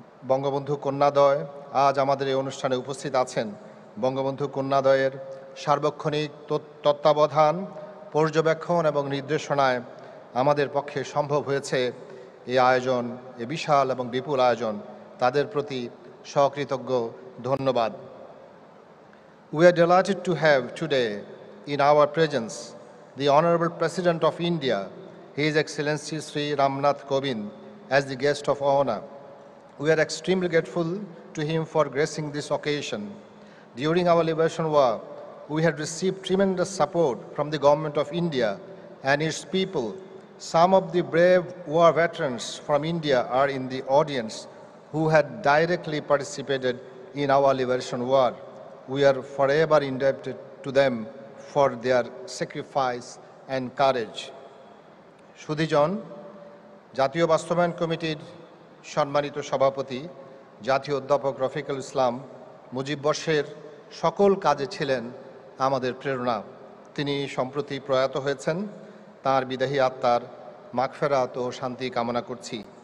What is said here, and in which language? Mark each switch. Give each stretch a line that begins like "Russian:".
Bangla: বঙ্গবন্ধু কন্যাদ্বয় আজ আমাদের এই অনুষ্ঠানে উপস্থিত আছেন। বঙ্গবন্ধু কন্যাদ্বয়ের সার্বক্ষণিক তত্ত্বাবধান, পর্যবেক্ষণ এবং নির্দেশনায় আমাদের পক্ষে সম্ভব হয়েছে এই আয়োজন, এই বিশাল এবং বিপুল আয়োজন। তাদের প্রতি সকৃতজ্ঞ ধন্যবাদ।
English: We are delighted to have today in our presence the Honorable President of India, His Excellency Sri Ramnath Kovind, as the guest of honor. We are extremely grateful to him for gracing this occasion. During our liberation war, we had received tremendous support from the Government of India and its people Some of the brave war veterans from India are in the audience who had directly participated in our liberation war. We are forever indebted to them for their sacrifice and courage.
Bangla: সুধীজন, জাতীয় বাস্তবায়ন কমিটির সম্মানিত সভাপতি জাতীয় অধ্যাপক রফিকুল ইসলাম মুজিববর্ষের সকল কাজে ছিলেন আমাদের প্রেরণা। তিনি সম্প্রতি প্রয়াত হয়েছেন। তাঁর বিদেহী আত্মার মাগফিরাত ও শান্তি কামনা করছি।